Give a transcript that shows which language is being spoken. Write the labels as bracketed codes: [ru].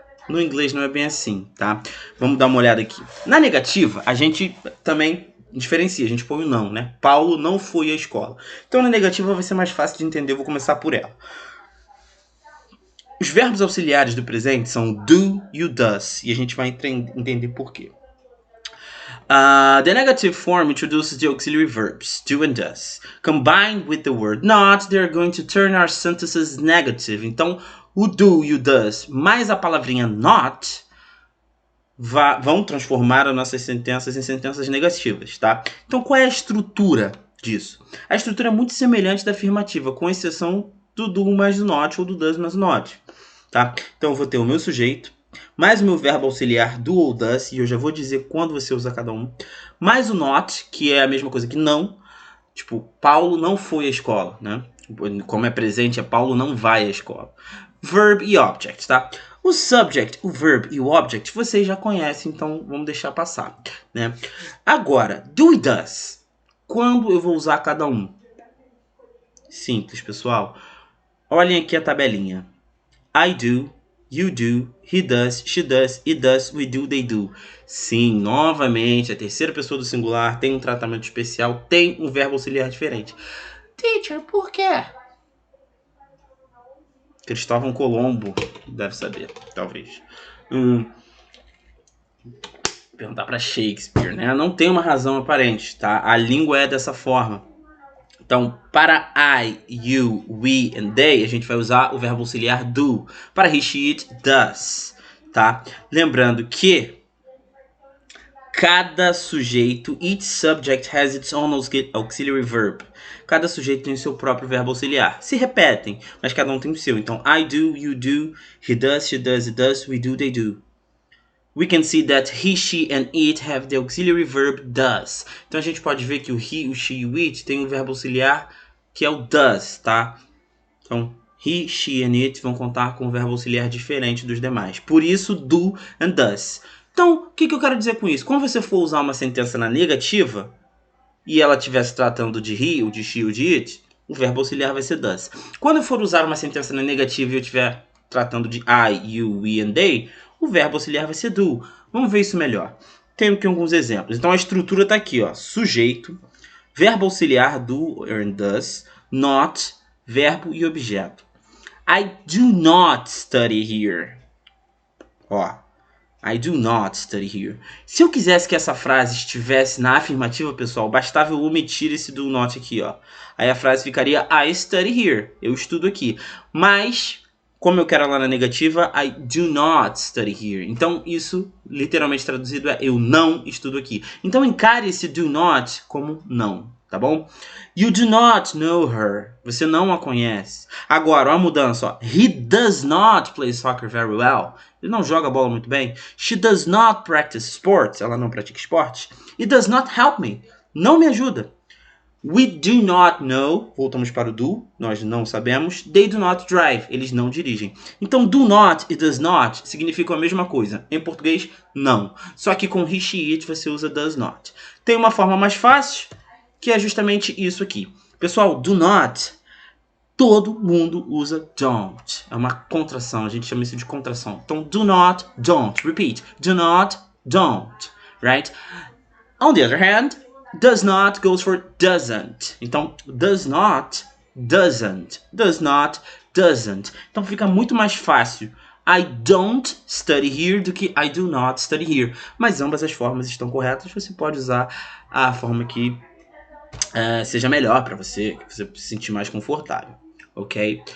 [pt] No inglês não é bem assim, tá? Vamos dar uma olhada aqui. Na negativa, a gente também diferencia, a gente põe o não, né? Paulo não foi à escola. Então na negativa vai ser mais fácil de entender, eu vou começar por ela. Os verbos auxiliares do presente são do e o does, e a gente vai entender por quê. [en] The negative form introduces the auxiliary verbs do and does. Combined with the word not, they're going to turn our sentences negative. [pt] Então, o do e o does mais a palavrinha not vão transformar as nossas sentenças em sentenças negativas, tá? Então, qual é a estrutura disso? A estrutura é muito semelhante da afirmativa, com exceção do do mais do not ou do does mais do not, tá? Então, eu vou ter o meu sujeito, mais o meu verbo auxiliar do ou does, e eu já vou dizer quando você usa cada um, mais o not, que é a mesma coisa que não, tipo, Paulo não foi à escola, né? Como é presente, é Paulo não vai à escola. Verb e object, tá? O subject, o verb e o object vocês já conhecem, então vamos deixar passar, né? Agora, do e does. Quando eu vou usar cada um? Simples, pessoal. Olhem aqui a tabelinha. [en] I do, you do, he does, she does, it does, we do, they do. [pt] Sim, novamente, a terceira pessoa do singular tem um tratamento especial, tem um verbo auxiliar diferente. Teacher, por quê? Cristóvão Colombo deve saber, talvez. Perguntar para Shakespeare, né? Não tem uma razão aparente, tá? A língua é dessa forma. Então, para I, you, we and they, a gente vai usar o verbo auxiliar do. Para he, she, it, does, tá? Lembrando que cada sujeito, [en] each subject has its own auxiliary verb. [pt] Cada sujeito tem o seu próprio verbo auxiliar. Se repetem, mas cada um tem o seu. [en] Então, I do, you do, he does, she does, it does, we do, they do. We can see that he, she and it have the auxiliary verb does. [pt] Então, a gente pode ver que o he, o she e o it tem um verbo auxiliar que é o does, tá? Então, he, she and it vão contar com um verbo auxiliar diferente dos demais. Por isso, do and does. Então, o que eu quero dizer com isso? Quando você for usar uma sentença na negativa e ela estiver se tratando de he, ou de she, ou de it, o verbo auxiliar vai ser does. Quando eu for usar uma sentença na negativa e eu estiver tratando de I, you, we and they, o verbo auxiliar vai ser do. Vamos ver isso melhor. Tenho aqui alguns exemplos. Então, a estrutura está aqui, ó. Sujeito, verbo auxiliar do and does, not, verbo e objeto. [en] I do not study here. Ó. I do not study here. [pt] Se eu quisesse que essa frase estivesse na afirmativa, pessoal, bastava eu omitir esse do not aqui, ó. Aí a frase ficaria [en] I study here. [pt] Eu estudo aqui. Mas, como eu quero ela na negativa, [en] I do not study here. [pt] Então, isso, literalmente traduzido, é eu não estudo aqui. Então, encare esse do not como não, tá bom? [en] You do not know her. [pt] Você não a conhece. Agora, ó a mudança, ó. [en] He does not play soccer very well. [pt] Ele não joga bola muito bem. [en] She does not practice sports. [pt] Ela não pratica esporte. [en] It does not help me. [pt] Não me ajuda. [en] We do not know. [pt] Voltamos para o do. Nós não sabemos. [en] They do not drive. [pt] Eles não dirigem. Então, do not e does not significam a mesma coisa. Em português, não. Só que com he, she, it você usa does not. Tem uma forma mais fácil, que é justamente isso aqui. Pessoal, do not, todo mundo usa don't. É uma contração, a gente chama isso de contração. [en] Então, do not, don't. Repeat. Do not, don't. Right? On the other hand, does not goes for doesn't. Então, does not, doesn't. Does not, doesn't. [pt] Então, fica muito mais fácil [en] I don't study here [pt] do que [en] I do not study here. [pt] Mas ambas as formas estão corretas. Você pode usar a forma que seja melhor para você, que você se sentir mais confortável, ok?